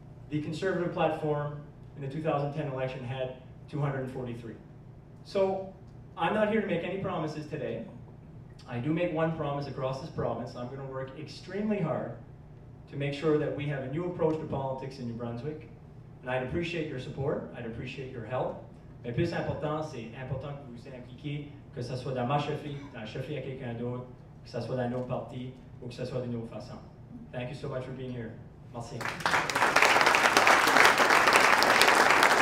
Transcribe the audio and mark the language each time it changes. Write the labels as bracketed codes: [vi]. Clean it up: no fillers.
[en] The Conservative platform in the 2010 election had 243. So, I'm not here to make any promises today. I do make one promise across this province. I'm going to work extremely hard to make sure that we have a new approach to politics in New Brunswick. And I'd appreciate your support. I'd appreciate your help. [fr] Mais plus important, c'est important que vous vous impliquiez, que ce soit dans ma chefferie, dans la chefferie à quelqu'un d'autre, que ce soit dans nos partis, ou que ce soit d'une autre façon. [en] Thank you so much for being here. [fr] Merci.